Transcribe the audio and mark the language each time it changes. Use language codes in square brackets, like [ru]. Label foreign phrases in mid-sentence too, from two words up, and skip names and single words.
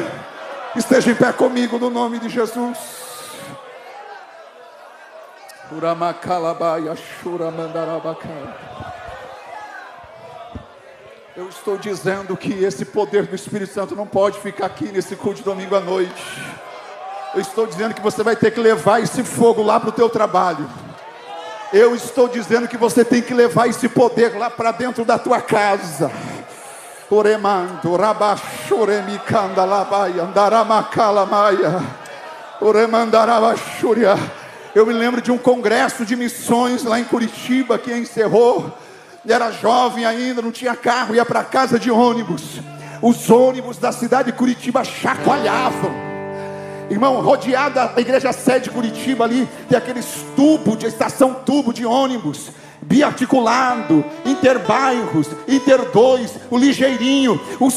[pt] Esteja em pé comigo no nome de Jesus. Eu estou dizendo que esse poder do Espírito Santo não pode ficar aqui nesse culto de domingo à noite. Eu estou dizendo que você vai ter que levar esse fogo lá para o teu trabalho. Eu estou dizendo que você tem que levar esse poder lá para dentro da tua casa. Oremando, rabachuremicanda labaia, andaramacalamaia, oremandarabachúria. Eu me lembro de um congresso de missões lá em Curitiba que encerrou. Era jovem ainda, não tinha carro, ia para casa de ônibus. Os ônibus da cidade de Curitiba chacoalhavam. Irmão, rodeada a igreja sede de Curitiba ali, tem aqueles tubos de estação, tubo de ônibus biarticulado, interbairros, Inter 2, o Ligeirinho, os